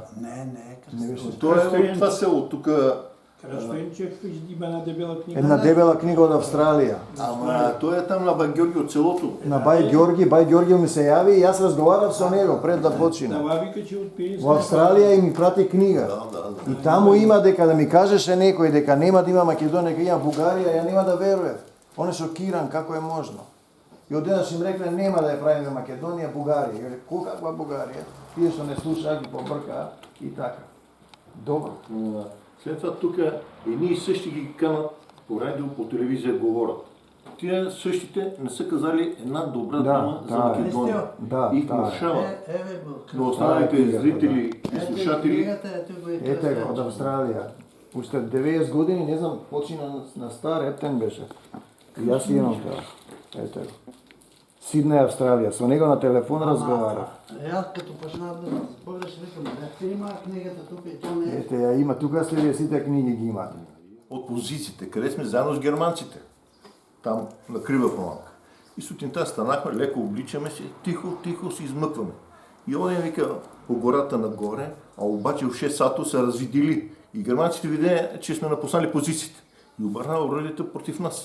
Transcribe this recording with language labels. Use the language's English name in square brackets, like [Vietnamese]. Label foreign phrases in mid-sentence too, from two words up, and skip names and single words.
[Bulgarian] Не, Не беше. Той е от това село, тук. Кръсто Енчев има една дебела книга. Една дебела книга от Австралия. Ама той е там на Бай Георги от селото. На Бай Георги ми се яви и аз разговарях с него пред да почина. Това вика, че от Пиринска. В Австралия и ми прати книга. [Macedonian] И таму има дека да ми кажеше некој дека нема да има Македонија, дека има Бугарија, ја нема да верував. Он е шокиран како е можно. И одеднаш им рекле нема да ја правиме Македонија, Бугарија. И рекле, каква Бугарија? Тие што не слушаат ги побркаа и така. Добро. [Bulgarian] След това тук едни и същи ги канат по радио, по телевизия говорят. Тия същите не са казали една добра дума за Македония. И внушават на останалите зрители и слушатели. [Macedonian] Ете го, од Австралија. Уште 90 години, не знам, почина на стар Ептен беше. И јас имам това. Ете го. Сиднеј, Австралија. Со него на телефон разговарав. [Bulgarian] Аз като почнав да спориш, викам, има книгата тук и то не е. [Macedonian] Ете ја има, тука следи сите книги ги имат. [Bulgarian] От позициите, къде сме заедно с германците. Там на Крива Паланка. И сутринта станахме, леко обличаме се, тихо се измъкваме. И оден вика по гората нагоре, а обаче в 6 сато са развидили. И германците видя, че сме напуснали позициите. И обърна оръдието против нас.